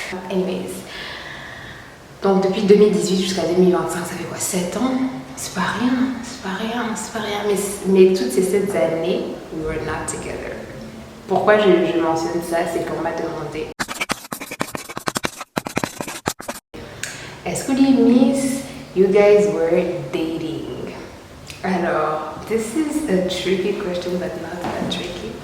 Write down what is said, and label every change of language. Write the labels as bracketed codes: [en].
[en] Anyways. [fr] Donc depuis 2018 jusqu'à 2025, ça fait quoi, 7 ans? C'est pas rien, c'est pas rien, c'est pas rien. Mais toutes ces 7 années, [en] we were not together. [fr] Pourquoi je mentionne ça? C'est qu'on m'a demandé, est-ce que les Miss, [en] you guys were dating? [fr] Alors, [en] this is a tricky question, but not that tricky.